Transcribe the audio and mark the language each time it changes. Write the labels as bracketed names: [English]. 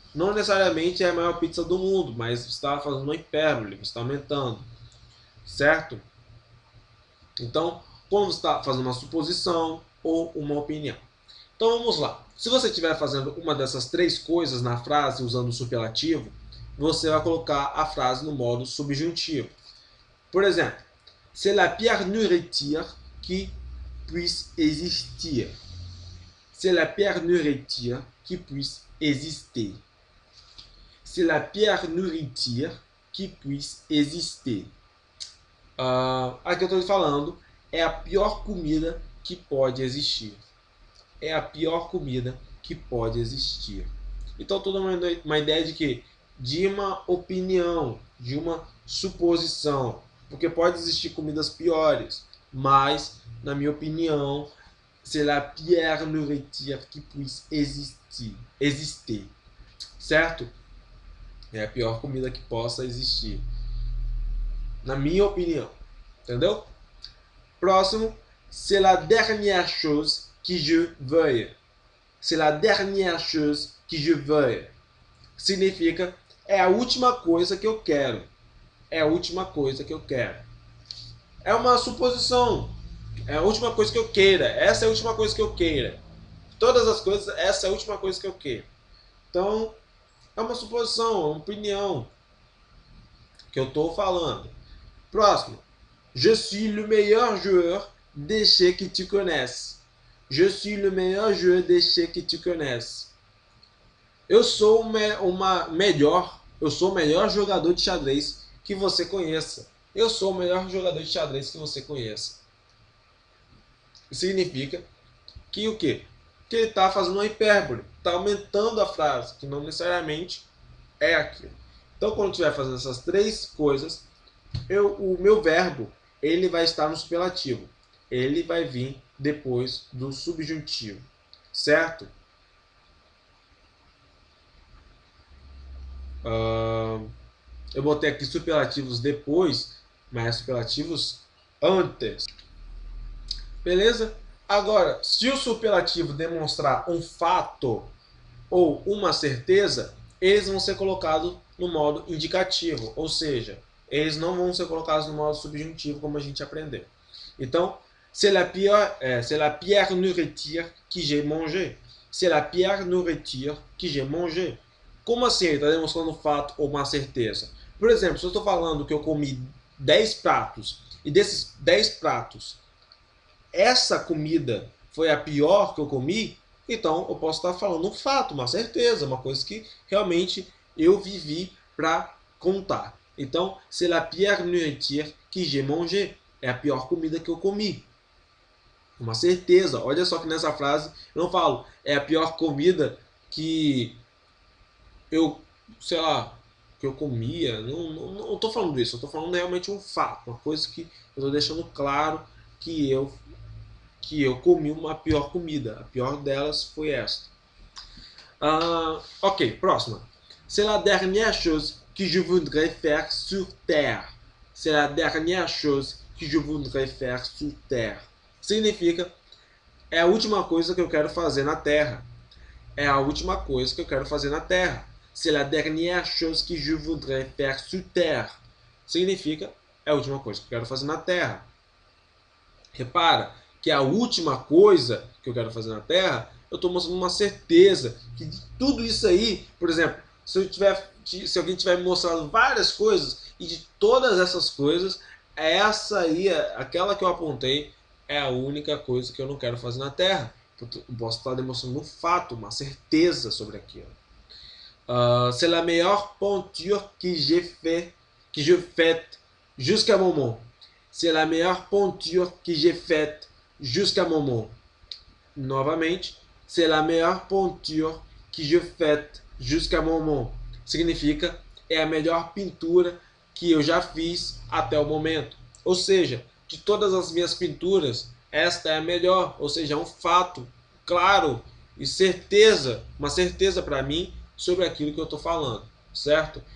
[Portuguese] Não necessariamente é a maior pizza do mundo, mas você está fazendo uma hipérbole, você está aumentando. Certo? Então, quando você está fazendo uma suposição ou uma opinião. Então vamos lá. Se você estiver fazendo uma dessas três coisas na frase usando o superlativo, você vai colocar a frase no modo subjuntivo. Por exemplo, [French] c'est la pire nourriture qui puisse existir. C'est la pire nourriture qui puisse exister. C'est la pire nourriture qui puisse existir. [Portuguese] Aqui eu estou falando, é a pior comida que pode existir. É a pior comida que pode existir. Então, toda uma ideia de que? De uma opinião, de uma suposição. Porque pode existir comidas piores, mas, na minha opinião, [French] c'est la pire nourriture qui puisse existir. [Portuguese] Certo? É a pior comida que possa existir. Na minha opinião. Entendeu? Próximo. [French] C'est la dernière chose que je veuille. C'est la dernière chose que je veuille. [Portuguese] Significa, é a última coisa que eu quero. É a última coisa que eu quero. É uma suposição. É a última coisa que eu queira. Essa é a última coisa que eu queira. Todas as coisas, essa é a última coisa que eu queiro. Então, é uma suposição, uma opinião que eu estou falando. Próximo. [French] Je suis le meilleur joueur d'échecs que tu connaisses. Je suis le meilleur joueur d'échecs que tu connaisses. [Portuguese] Eu sou o melhor jogador de xadrez que você conheça. Eu sou o melhor jogador de xadrez que você conheça. Significa que o quê? Que ele está fazendo uma hipérbole. Está aumentando a frase, que não necessariamente é aquilo. Então, quando estiver fazendo essas três coisas, o meu verbo ele vai estar no superlativo. Ele vai vir depois do subjuntivo. Certo? Eu botei aqui superlativos depois, mas superlativos antes. Beleza? Agora, se o superlativo demonstrar um fato ou uma certeza, eles vão ser colocados no modo indicativo, ou seja, eles não vão ser colocados no modo subjuntivo como a gente aprendeu. Então, [French] C'est la pire nourriture que j'ai mangé. C'est la pire nourriture que j'ai mangé. [Portuguese] Como assim? Ele está demonstrando um fato ou uma certeza. Por exemplo, se eu estou falando que eu comi 10 pratos, e desses 10 pratos, essa comida foi a pior que eu comi, então eu posso estar falando um fato, uma certeza, uma coisa que realmente eu vivi para contar. Então, [French] c'est la pire nourriture que j'ai mangé. [Portuguese] É a pior comida que eu comi. Uma certeza. Olha só que nessa frase eu não falo é a pior comida que eu, sei lá, que eu comia. Não tô falando isso. Eu tô falando realmente um fato, uma coisa que eu tô deixando claro que eu comi uma pior comida. A pior delas foi esta. Ok, próxima. [French] C'est la dernière chose que je voudrais faire sur terre. C'est la dernière chose que je voudrais faire sur terre. [Portuguese] Significa é a última coisa que eu quero fazer na terra. É a última coisa que eu quero fazer na terra. [French] C'est la dernière chose que je voudrais faire sur terre. [Portuguese] Significa é a última coisa que eu quero fazer na terra. Repara que a última coisa que eu quero fazer na terra, eu estou mostrando uma certeza que de tudo isso aí, por exemplo, se alguém tiver me mostrado várias coisas e de todas essas coisas, essa aí, aquela que eu apontei, é a única coisa que eu não quero fazer na terra. Eu posso estar demonstrando um fato, uma certeza sobre aquilo. [French] C'est la meilleure peinture que je faite jusqu'à moment. C'est la meilleure peinture que j'ai faite jusqu'à moment. [Portuguese] Novamente, [French] c'est la meilleure peinture que j'ai faite jusqu'à moment. [Portuguese] Significa é a melhor pintura que eu já fiz até o momento. Ou seja, de todas as minhas pinturas, esta é a melhor. Ou seja, é um fato claro e certeza, uma certeza para mim sobre aquilo que eu estou falando, certo?